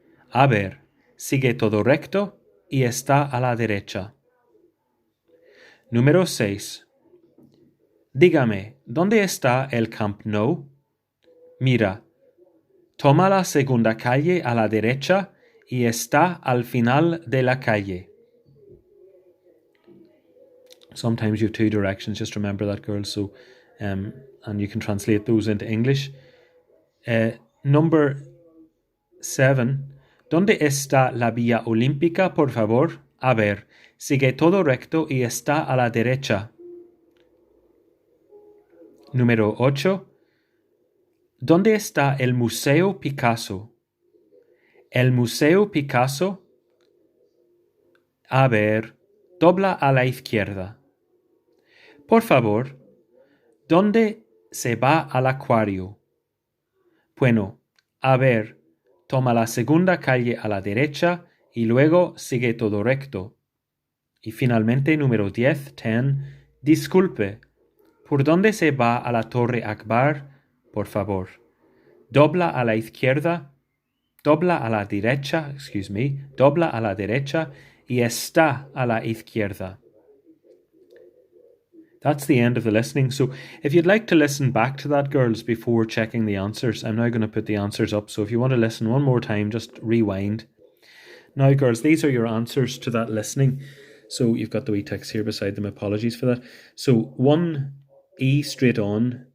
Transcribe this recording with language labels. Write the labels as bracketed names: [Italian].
[Spanish] A ver, sigue todo recto y está a la derecha. Número 6. Dígame, ¿dónde está el Camp Nou? Mira, toma la segunda calle a la derecha y está al final de la calle. [English] Sometimes you have two directions, just remember that, girls. So, and you can translate those into English. Number 7. [Spanish] ¿Dónde está la Vía Olímpica, por favor? A ver, sigue todo recto y está a la derecha. Número 8. ¿Dónde está el Museo Picasso? El Museo Picasso. A ver, dobla a la izquierda. Por favor, ¿dónde se va al acuario? Bueno, a ver, toma la segunda calle a la derecha y luego sigue todo recto. Y finalmente, número 10, disculpe, ¿por dónde se va a la Torre Akbar? Por favor, dobla a la izquierda, dobla a la derecha, dobla a la derecha y está a la izquierda. [English] That's the end of the listening. So if you'd like to listen back to that, girls, before checking the answers, I'm now going to put the answers up. So if you want to listen one more time, just rewind. Now, girls, these are your answers to that listening. So you've got the wee text here beside them. Apologies for that. So 1, E straight on.